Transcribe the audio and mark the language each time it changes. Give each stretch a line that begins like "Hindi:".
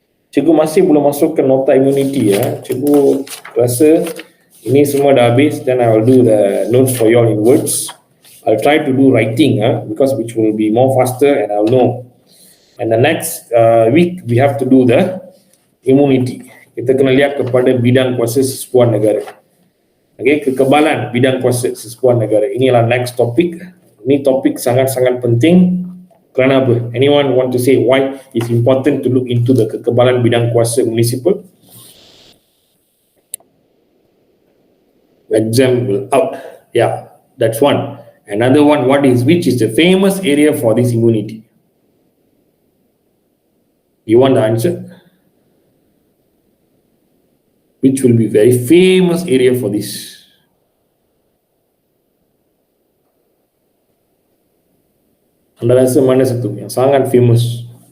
Malay: Cikgu masih belum masukkan nota immunity ya. Cikgu rasa ini semua dah habis.
English: Then I will do the notes for you all in words. I'll try to do writing because which will be more faster and I'll know. And the next week we have to do the immunity.
Malay: Kita kena lihat kepada bidang kuasa sesebuah negara. Okay, kekebalan bidang kuasa sesebuah negara. Inilah
English: next topic.
Malay: Ini topik sangat-sangat penting. Kerana apa?
English: Anyone want to say why it's important to look into the
Malay: kekebalan bidang kuasa
English: municipal? Exam will out. Yeah, that's one. Another one, which is the famous area for this immunity? You want the answer? Which will be very famous area for this?
Malay: Anda rasa mana satu yang sangat famous?